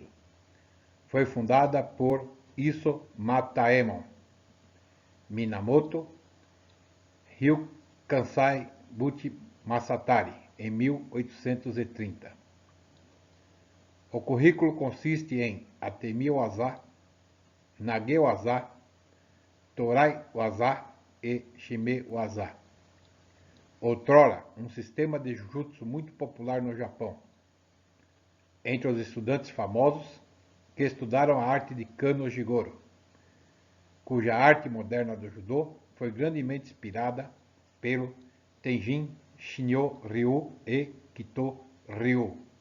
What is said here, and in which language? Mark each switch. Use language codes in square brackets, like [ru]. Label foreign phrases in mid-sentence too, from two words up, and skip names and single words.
[pt] Foi fundada por Isso Mataemon, Minamoto, Ryu Kansai Buchi Masatari, em 1830. O currículo consiste em [ja] Atemi Waza, Nage Waza, Torai Waza [pt] e [ja] Shime Waza. [pt] Outrora, um sistema de Jujutsu muito popular no Japão, entre os estudantes famosos que estudaram a arte de Kano Jigoro, cuja arte moderna do judô foi grandemente inspirada pelo Tenjin Shinyo Ryu e Kito Ryu.